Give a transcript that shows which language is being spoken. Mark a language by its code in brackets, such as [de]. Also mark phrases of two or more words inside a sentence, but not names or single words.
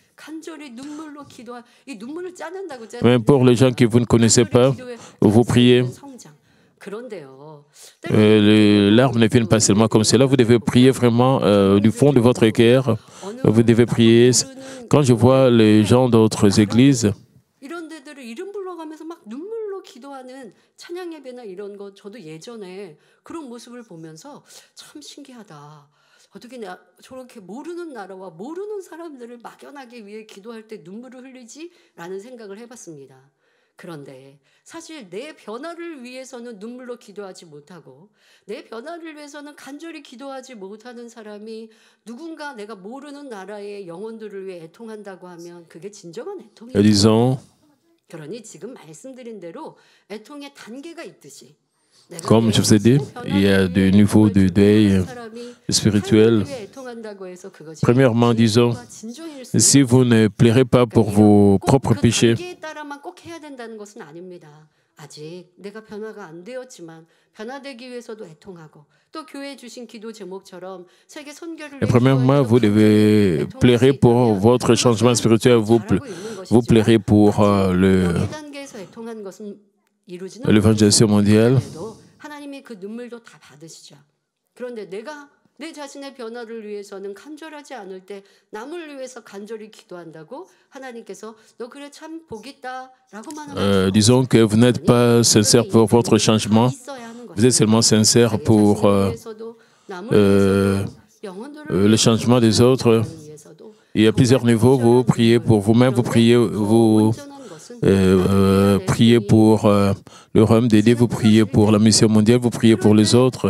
[fr] Même pour les gens que vous ne connaissez pas, vous priez. Les larmes ne viennent pas seulement comme cela. Vous devez prier vraiment du fond de votre cœur. Vous devez prier. Quand je vois les gens d'autres églises, [ko] 찬양 예배나 이런 거 저도 예전에 그런 모습을 보면서 참 신기하다. 어떻게 저렇게 모르는 나라와 모르는 사람들을 막연하게 위해 기도할 때 눈물을 흘리지? 라는 생각을 해봤습니다. 그런데 사실 내 변화를 위해서는 눈물로 기도하지 못하고 내 변화를 위해서는 간절히 기도하지 못하는 사람이 누군가 내가 모르는 나라의 영혼들을 위해 애통한다고 하면 그게 진정한 애통이에요. [fr] Disons, [ko] 그러니 지금 말씀드린 대로 애통의 단계가 있듯이 [fr] comme je vous ai dit, il y a des niveaux de deuil spirituel. Premièrement, disons, si vous ne plairez pas pour vos propres péchés, [ko] 아직 내가 변화가 안 되었지만 변화되기 위해서도 애통하고 또 교회 주신 기도 제목처럼 세계 선교를 [fr] et premièrement, vous devez plairer pour votre changement spirituel, vous plairez pour l'évangélisation mondiale. [ko] 하나님이 그 눈물도 다 받으시죠. 그런데 내가 내 자신의 변화를 위해서는 간절하지 않을 때 남을 위해서 간절히 기도한다고 하나님께서 너 그래 참 복 있다라고만 하면 [fr] disons que vous n'êtes pas sincère pour votre changement, vous êtes seulement sincère pour le changement des autres. Il y a plusieurs niveaux, vous priez pour vous-même, vous priez pour le royaume de Dieu, vous priez pour la mission mondiale, vous priez pour les autres.